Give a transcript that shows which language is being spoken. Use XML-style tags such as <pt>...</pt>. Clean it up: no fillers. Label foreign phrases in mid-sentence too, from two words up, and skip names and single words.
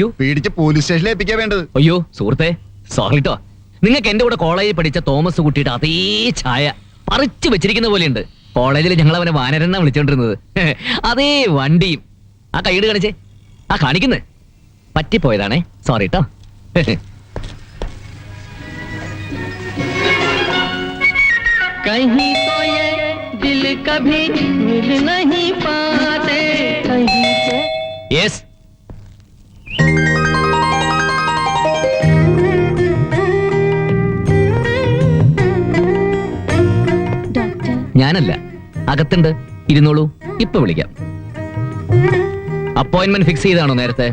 <ml>പേടിച്ച് പോലീസ് സ്റ്റേഷനിൽ എത്തിക്കാ വേണ്ടത്. അയ്യോ സുഹൃത്തെ, സോറി ട്ടോ. നിങ്ങൾക്ക് എന്റെ കൂടെ കോളേജിൽ പഠിച്ച തോമസ് കുട്ടിയുടെ അതേ ഛായ പറിച്ചു വെച്ചിരിക്കുന്ന പോലെയുണ്ട്. കോളേജിൽ ഞങ്ങൾ അവനെ വാനരനാ വിളിച്ചോണ്ടിരുന്നത്. അതേ വണ്ടിയും. ആ കൈയ്യട് കാണിച്ചേ. ആ കാണിക്കുന്നേ പറ്റിപ്പോയതാണേ, സോറി ട്ടോ.</ml> <hi>कहीं तो ये दिल कभी मिल नहीं पाते, कहीं से</hi> <ml>യെസ്. ഡോക്ടർ, ഞാനല്ല, അകത്തുണ്ട്, ഇരുന്നോളൂ, ഇപ്പൊ വിളിക്കാം.</ml> <en>appointment fix</en> <ml>ചെയ്താണോ നേരത്തെ?</ml>